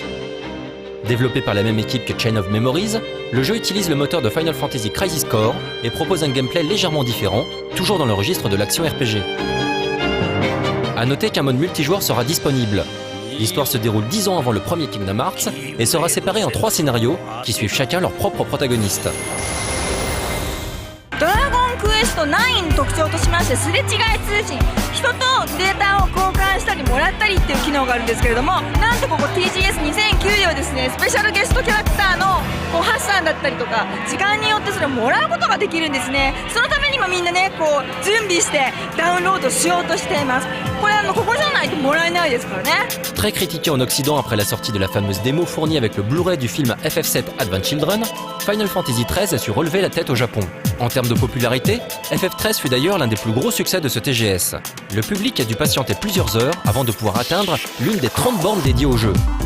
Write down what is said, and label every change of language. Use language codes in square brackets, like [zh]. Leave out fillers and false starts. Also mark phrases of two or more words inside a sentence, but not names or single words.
[fr] Développé par la même équipe que Chain of Memories, le jeu utilise le moteur de Final Fantasy Crisis Core et propose un gameplay légèrement différent, toujours dans le registre de l'action RPG. A noter qu'un mode multijoueur sera disponible. L'histoire se déroule 10 ans avant le premier Kingdom Hearts et sera séparée en 3 scénarios qui suivent chacun leur propre protagoniste. [ja] Quest 9の特徴としましてすれ違い通信、人とデータを交換したりもらったりっていう機能があるんですけれども、なんとここ TGS2009 ではですね、スペシャルゲストキャラクターのこうハッサンだったりとか時間によってそれをもらうことができるんですね。そのためにもみんなねこう準備してダウンロードしようとしています。これここじゃないともらえないですからね。 [fr] Très critiqué en Occident après la sortie de la fameuse démo fournie avec le Blu-ray du film FF7 Advent Children, Final Fantasy XIII a su relever la tête au Japon. En termes de popularité, FF13 fut d'ailleurs l'un des plus gros succès de ce TGS. Le public a dû patienter plusieurs heures avant de pouvoir atteindre l'une des 30 bornes dédiées au jeu.